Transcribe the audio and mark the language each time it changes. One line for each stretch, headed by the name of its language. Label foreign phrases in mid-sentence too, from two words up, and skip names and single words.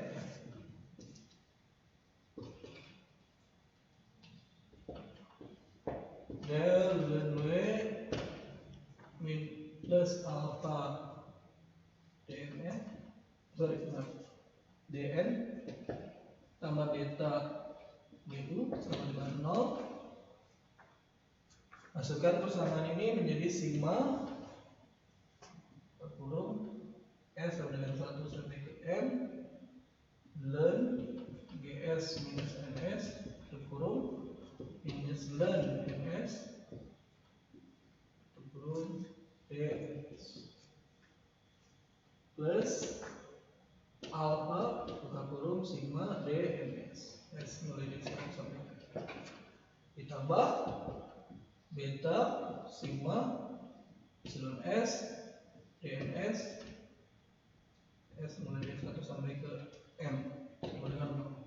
Indonesian: Del ln W plus alpha DN DN tambah beta GU sama dengan 0. Masukkan persamaan ini menjadi sigma kurung S sama dengan 1 sampai ke M ln GS minus NS kurung minus ln NS kurung DS plus alpha buka kurung sigma DNS S mulai dari 1 sampai ditambah beta sigma epsilon S DNS S mulai dari 1 sampai ke M sama dengan 0.